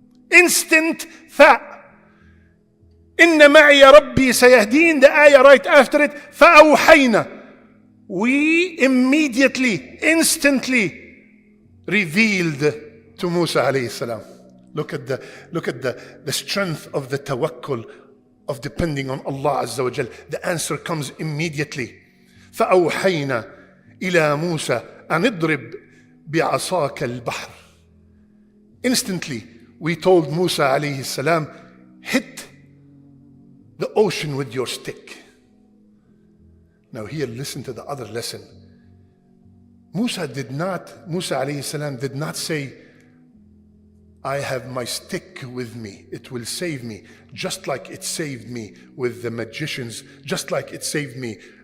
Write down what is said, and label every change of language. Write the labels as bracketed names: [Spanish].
[English] Instant fa. [Arabic] Inna ma'iya rabbi sayahdeen, [English] the ayah right after it, [Arabic] فَأَوْحَيْنَا. [English] We immediately, instantly revealed to Musa alayhi salam. Look at the strength of the tawakkul, of depending on Allah Azza wa Jal. The answer comes immediately. [Arabic] فأوحينا إلى موسى أن اضرب بعصاك البحر. [English] Instantly, we told Musa alayhi salam, hit the ocean with your stick. Now here, listen to the other lesson. Musa alayhi salam did not say, I have my stick with me, it will save me, just like it saved me with the magicians, just like it saved me.